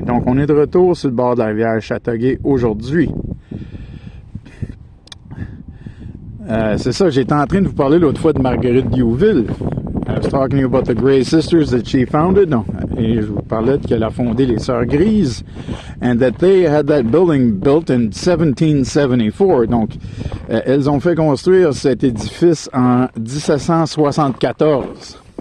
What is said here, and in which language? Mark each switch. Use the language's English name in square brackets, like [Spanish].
[French] Donc on est de retour sur le bord de la rivière Chateauguay aujourd'hui. C'est ça, j'étais en train de vous parler l'autre fois de Marguerite Duville. [English] I was talking about the Grey Sisters that she founded. [French] Et je vous parlais qu'elle a fondé les Sœurs Grises. [English] And that they had that building built in 1774. [French] Donc, elles ont fait construire cet édifice en 1774.